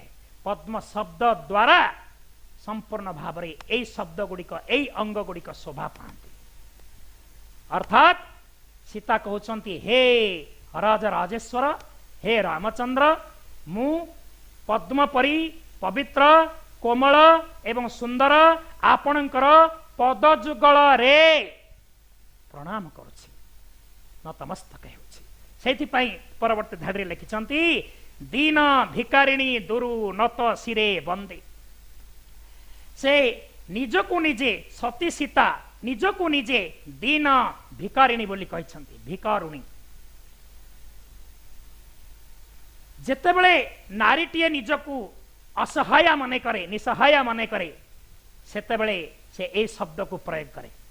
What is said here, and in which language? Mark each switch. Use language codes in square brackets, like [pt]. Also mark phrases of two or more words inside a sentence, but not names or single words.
[or] ପଦ୍ମ ଶବ୍ଦ ଦ୍ୱାରା ସମ୍ପୂର୍ଣ୍ଣ ଭାବ ମେଁ ଏହି ଶବ୍ଦ ଗୁଡ଼ିକ ଏହି ଅଙ୍ଗ ଗୁଡ଼ିକ ଶୋଭା ପାଉଛି। ଅର୍ଥାତ ସୀତା କହୁଛନ୍ତି ହେ ରାଜା ରାଜେଶ୍ୱର ହେ ରାମଚନ୍ଦ୍ର ମୁଁ ପଦ୍ମ ପରି ପବିତ୍ର କୋମଳ ଏବଂ ସୁନ୍ଦର ଆପଣଙ୍କର ପଦଯୁଗଳ ରେ ପ୍ରଣାମ କରୁଛି ନତମସ୍ତକ ହେଉଛି। ସେଥିପାଇଁ ପରବର୍ତ୍ତୀ ଧାଡ଼ି ଲେଖିଛନ୍ତି ଦୀନ ଭିକାରିଣୀ ଦୂରୁ ନତ ଶିରେ ବନ୍ଦେ। ସେ ନିଜକୁ ନିଜେ ସତୀ ସୀତା ନିଜକୁ ନିଜେ ଦୀନ ଭିକାରିଣୀ ବୋଲି କହିଛନ୍ତି ଭିକାରୁଣୀ। ଯେତେବେଳେ ନାରୀଟିଏ ନିଜକୁ ଅସହାୟ ମନେ କରେ ନିସହାୟ ମନେ କରେ ସେତେବେଳେ ସେ ଏ ଶବ୍ଦ କୁ ପ୍ରୟୋଗ କରେ।